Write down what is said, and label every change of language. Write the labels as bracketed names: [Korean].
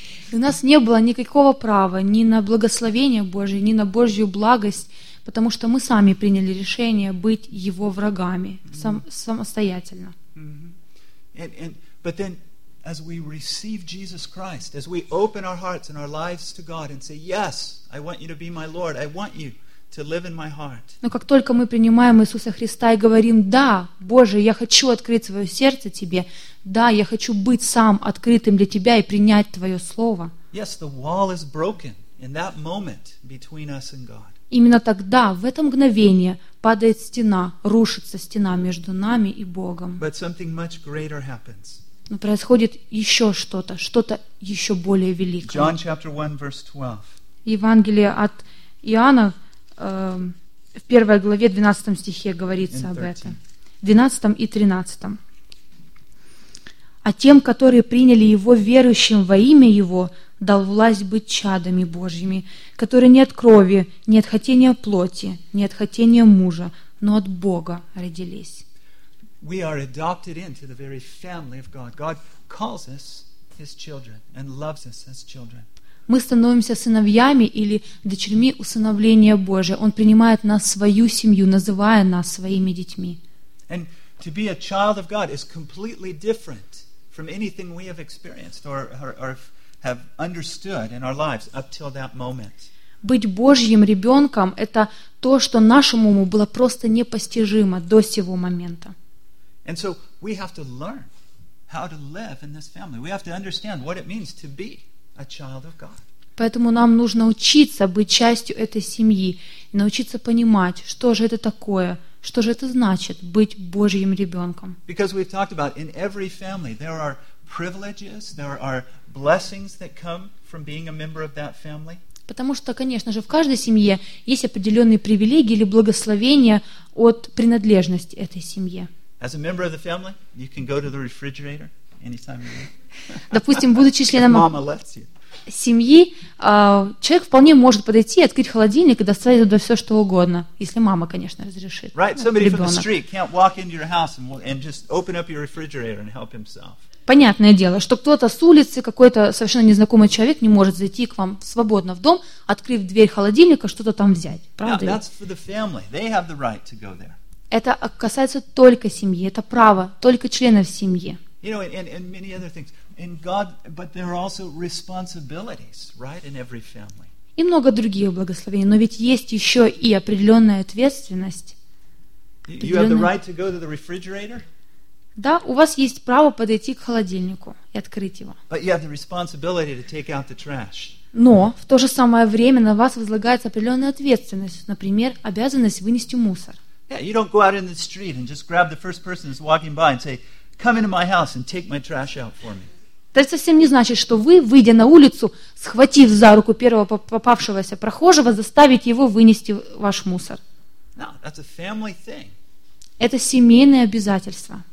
[Russian] У нас не было никакого права ни на благословение Божие, ни на Божью благость, потому что мы сами приняли решение быть Его врагами самостоятельно. [English] But then, as we receive Jesus Christ, as we open our hearts and our lives to God and say, yes, I want you to be my Lord, I want you to live in my heart. [Russian] Но как только мы принимаем Иисуса Христа и говорим, да, Боже, я хочу открыть свое сердце Тебе, да, я хочу быть сам открытым для Тебя и принять Твое Слово. [English] Yes, the wall is broken in that moment between us and God. [Russian] Именно тогда, в это мгновение, падает стена, рушится стена между нами и Богом. [English] But something much greater happens. [Russian] Но происходит еще что-то, что-то еще более великое. [English] John chapter 1, verse 12. [Russian] Евангелие от Иоанна в 1 главе 12 стихе говорится об этом. 12 и 13. «А тем, которые приняли Его верующим во имя Его, дал власть быть чадами Божьими, которые не от крови, не от хотения плоти, не от хотения мужа, но от Бога родились». [English] We are adopted into the very family of God. God calls us His children and loves us as children. [Russian] Мы становимся сыновьями или дочерьми усыновления Божия. Он принимает нас в свою семью, называя нас своими детьми. [English] And to be a child of God is completely different from anything we have experienced or have understood in our lives up till that moment. [Russian] Быть Божьим ребенком — это то, что нашему уму было просто непостижимо до сего момента. [English] And so we have to learn how to live in this family. We have to understand what it means to be a child of God. [Russian] Поэтому нам нужно учиться быть частью этой семьи, научиться понимать, что же это такое, что же это значит быть Божьим ребенком. [English] Because we've talked about in every family there are privileges, there are blessings that come from being a member of that family. [Russian] Потому что, конечно же, в каждой семье есть определенные привилегии или благословения от принадлежности этой семье. [English] As a member of the family, you can go to the refrigerator anytime you want. [Russian] Допустим, будучи членом семьи, человек вполне может подойти и открыть холодильник и достать туда все что угодно, если мама, конечно, разрешит. [English] Right, somebody from the street can't walk into your house and just open up your refrigerator and help himself. [Russian] Понятное дело, что кто-то с улицы, какой-то совершенно незнакомый человек не может зайти к вам свободно в дом, открыв дверь холодильника, что-то там взять. Правда? [English] Now, that's for the family. They have the right to go there. [Russian] Это касается только семьи, это право только членов семьи. [English] You know, and many other things. And God, but there are also responsibilities, right, in every family. [Russian] И много других благословений, но ведь есть еще и определенная ответственность. [English] You have the right to go to the refrigerator? [Russian] Да, у вас есть право подойти к холодильнику и открыть его. [English] But you have the responsibility to take out the trash. [Russian] Но в то же самое время на вас возлагается определенная ответственность, например, обязанность вынести мусор. [English] Yeah, you don't go out in the street and just grab the first person that's walking by and say, "Come into my house and take my trash out for me." [Russian] Это совсем не значит, что вы, выйдя на улицу, схватив за руку первого попавшегося прохожего, заставите его вынести ваш мусор. [English] No, that's a family thing. [Russian] Это семейное обязательство.